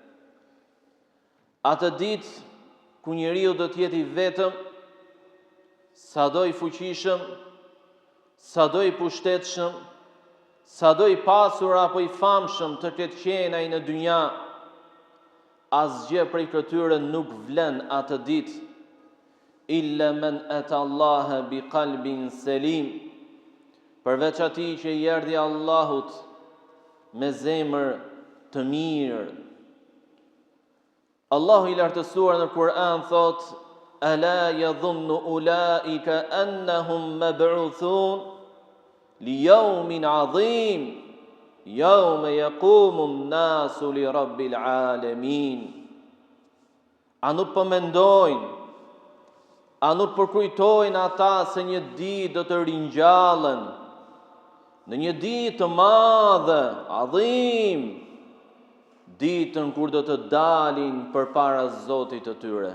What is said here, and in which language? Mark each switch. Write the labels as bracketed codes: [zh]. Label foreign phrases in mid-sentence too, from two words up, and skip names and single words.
[sq] Atë ditë ku njeriu do të jetë i vetëm, sado i fuqishëm, sado i pushtetshëm, sado i pasur apo i famshëm të ketë qenë ai në dynja, asgjë prej këtyre nuk vlen atë ditë, [ar] إلا من أتى الله بقلب سليم, [sq] përveç atij që i erdhi Allahut me zemër të mirë. Allahu i lartësuar në Kur'an thot: [ar] "ألا يظن أولئك أنهم مبعوثون ليوم عظيم يوم يقوم الناس لرب العالمين." [sq] A nuk përmendojnë, a nuk përkujtojnë ata se një ditë do të ringjallen, në një ditë të madhe, adhim, ditën kur do të dalin përpara Zotit të tyre.